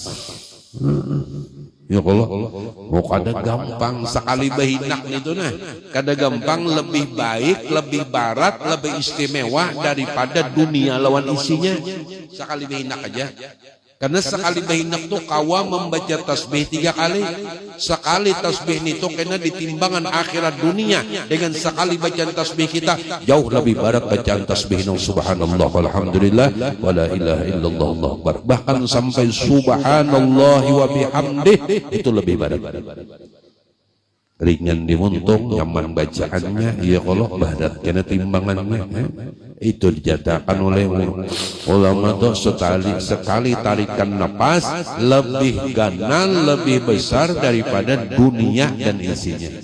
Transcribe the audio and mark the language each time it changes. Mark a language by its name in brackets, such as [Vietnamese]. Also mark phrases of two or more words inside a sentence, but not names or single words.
[Banjar] Ya Allah, mau kada gampang sekali bahinak itu nah, kada gampang, lebih baik, lebih barat, lebih istimewa daripada dunia lawan isinya. Sekali bahinak aja. Karena sekali bahinak tuh kawa membaca tasbih 3 kali. Sekali tasbih itu kena ditimbangan akhirat dunia dengan sekali bacaan tasbih kita jauh lebih barat bacaan tasbih nang [Arabic] سبحان الله والحمد لله ولا إله إلا الله الله أكبر. [Banjar] Bahkan sampai [Arabic] سبحان الله وبحمده [Banjar] itu lebih barat. Ringan dimuntung, nyaman bacaannya, ya Allah barat kena timbangannya. Itu dijatakan oleh ulama tuh sekali tarikan napas lebih ganan, lebih besar daripada dunia dan isinya.